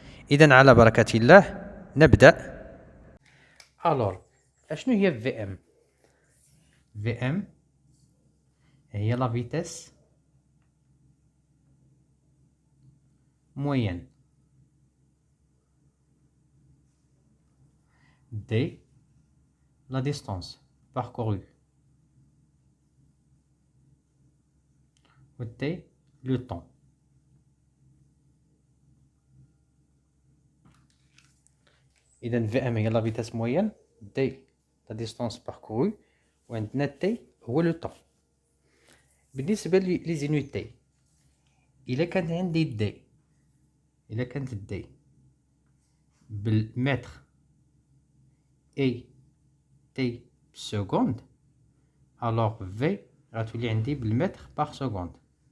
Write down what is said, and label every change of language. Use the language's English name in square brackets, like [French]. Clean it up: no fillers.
[Arabic] اذا على بركه الله نبدا. الور اشنو هي في ام؟ في ام هي [French] لا فيتاس موين. D, la distance parcourue. Ou T, le temps. [Arabic] إذا [French] VM [Arabic] هي [French] la vitesse moyenne، D la distance parcourue، [Arabic] وعندنا [French] T [Arabic] هو [French] le temps. [Arabic] بالنسبة لزينوتي، إلا كانت عندي D، إلا كانت D بالمتر [French] et [Arabic] T بسكوند، [French] alors [Arabic] V غتولي عندي بالمتر [French] par seconde.